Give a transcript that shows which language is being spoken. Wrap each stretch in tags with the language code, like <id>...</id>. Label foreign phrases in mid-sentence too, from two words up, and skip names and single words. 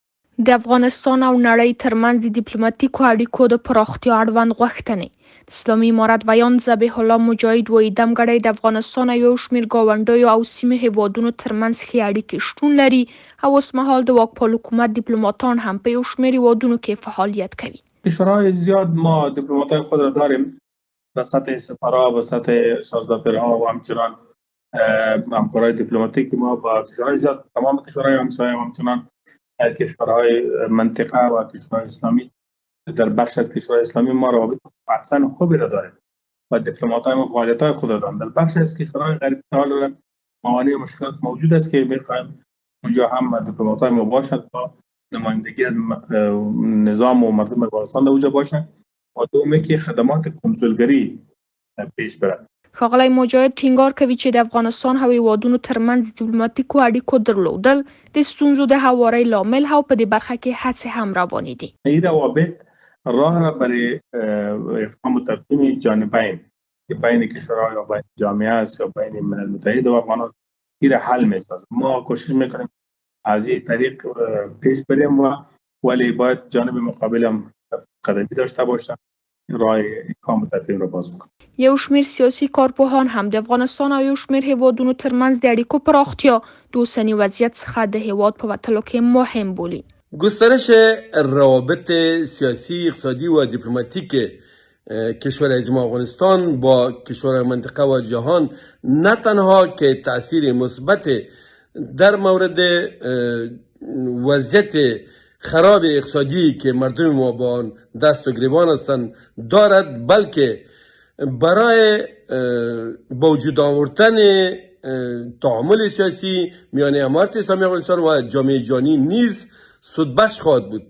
<ps>د افغانستان او نړۍ ترمنځ د ډیپلوماټیکو اړیکو د پراختیا اړوند غوښتنې. د اسلامي امارت ویان ذبیح الله مجاهد وایي دمګړی د افغانستان او یو شمېر ګاونډیو او سیمې هیوادونو ترمنځ ښې اړیکې شتون لري او اوسمهال د واکپال حکومت ډیپلوماتان هم په یو شمېر هیوادونو کې فعالیت کوي.</ps> <fa>کشورهای زیاد ما دیپلمات‌های خود را داریم به سطح سفرها و سطح سازدافرها و همچنان همکارای دیپلماتیک ما با کشورهای زیاد، تمام کشورهای همسایه و همچنان کشورهای منطقه و کشورهای اسلامی در بخش از کشورهای اسلامی ما روابط احسن خوبی را داریم و دیپلمات‌های ما فعالیت‌های خود دارند. در بخش از کشورهای غریب سال موانع و مشکلات موجود است که می‌خوایم اونجا هم دیپلمات‌های ما باشند تا نمایندگی از نظام و مردم افغانستان در اونجا باشند و دومی که خدمات کنسولگری پیش برد.</fa> <ps>ښاغلی مجاهد ټینګار کوي چې د افغانستان او هیوادونو ترمنځ دیپلوماټیکو اړیکو درلودل د ستونزو د هواري لامل او په دې برخه کې هڅې هم روانې دي.</ps> <fa>این روابط راه را برای افهام و تفهیم جانبین که بین کشورها یا بین جامعه است یا بین ملل متحد و افغانستان این را حل می‌سازد. ما کوشش می‌کنیم از این طریق پیش بریم ولی باید جانب مقابل هم قدمی داشته باشند راه افهام و تفهیم را باز کنند.</fa> <ps>یو شمېر سیاسي کارپوهان هم د افغانستان او یو شمېر هیوادونو ترمنځ د اړیکو پراختیا د اوسني وضعیت څخه د هیواد په وتلو کې مهم بولي.</ps> <fa>گسترش روابط سیاسی، اقتصادی و دیپلماتیک کشور از ما افغانستان با کشور منطقه و جهان نه تنها که تأثیر مثبت در مورد وضعیت خراب اقتصادی که مردم ما با آن دست و گریبان هستند دارد، بلکه برای با وجود آوردن تعامل سیاسی میان امارت اسلامی افغانستان و جامعه جهانی نیز سودبخش خواهد بود.</fa>